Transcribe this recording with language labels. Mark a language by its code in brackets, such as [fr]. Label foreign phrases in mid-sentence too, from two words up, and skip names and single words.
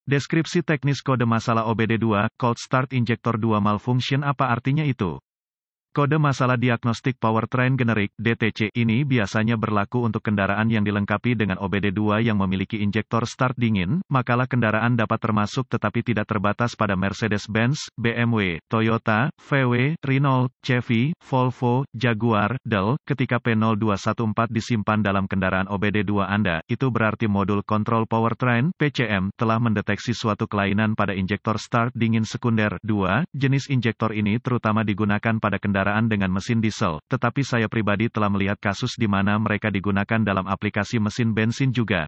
[id] Deskripsi teknis kode masalah OBD2, [en] Cold Start Injector 2 Malfunction. [id] Apa artinya itu? Kode masalah diagnostik powertrain generik (DTC) ini biasanya berlaku untuk kendaraan yang dilengkapi dengan OBD2 yang memiliki injektor [en] start dingin. [id] Makalah kendaraan dapat termasuk tetapi tidak terbatas pada Mercedes-Benz, BMW, Toyota, VW, Renault, Chevy, Volvo, Jaguar, Dell. Ketika P0214 disimpan dalam kendaraan OBD2 Anda, itu berarti modul kontrol powertrain (PCM) telah mendeteksi suatu kelainan pada injektor start dingin sekunder. 2. Jenis injektor ini terutama digunakan pada kendaraan dengan mesin diesel, tetapi saya pribadi telah melihat kasus di mana mereka digunakan dalam aplikasi mesin bensin juga.